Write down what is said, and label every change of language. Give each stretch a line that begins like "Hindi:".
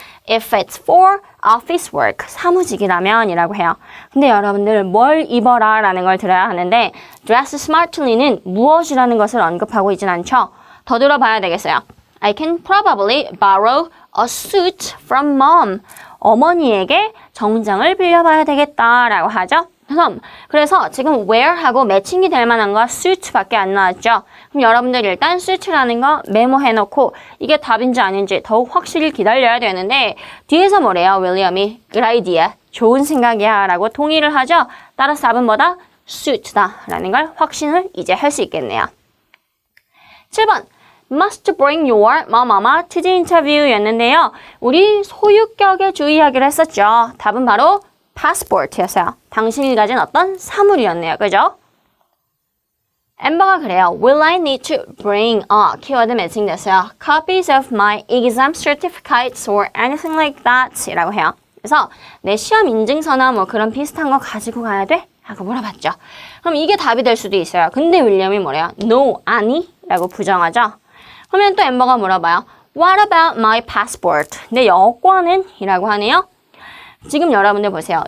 English: If it's for office work.
Korean: 사무직이라면 이라고 해요. 근데 여러분들 뭘 입어라 라는 걸 들어야 하는데
English: dress smartly
Korean: 는 무엇이라는 것을 언급하고 있진 않죠. 더 들어봐야 되겠어요.
English: I can probably borrow a suit from mom.
Korean: 어머니에게 정장을 빌려봐야 되겠다라고 하죠. 그래서 지금 wear하고 매칭이 될 만한 거 suit밖에 안 나왔죠. 그럼 여러분들 일단 suit라는 거 메모해놓고 이게 답인지 아닌지 더욱 확실히 기다려야 되는데 뒤에서 뭐래요? 윌리엄이
English: Good idea.
Korean: 좋은 생각이야 라고 동의를 하죠. 따라서 답은 뭐다? suit다 라는 걸 확신을 이제 할 수 있겠네요. 7번
English: must bring your mama to the interview
Korean: 였는데요. 우리 소유격에 주의하기로 했었죠. 답은 바로 passport였어요. 당신이 가진 어떤 사물이었네요. 그죠? 엠버가 그래요.
English: Will I need to bring
Korean: 키워드 매칭 됐어요.
English: Copies of my exam certificates or anything like that
Korean: 이라고 해요. 그래서 내 시험 인증서나 뭐 그런 비슷한 거 가지고 가야 돼? 라고 물어봤죠. 그럼 이게 답이 될 수도 있어요. 근데 윌리엄이 뭐래요?
English: No,
Korean: 아니? 라고 부정하죠. 그러면 또 엠버가 물어봐요.
English: What about my passport?
Korean: 내 여권은? 이라고 하네요. 지금 여러분들 보세요.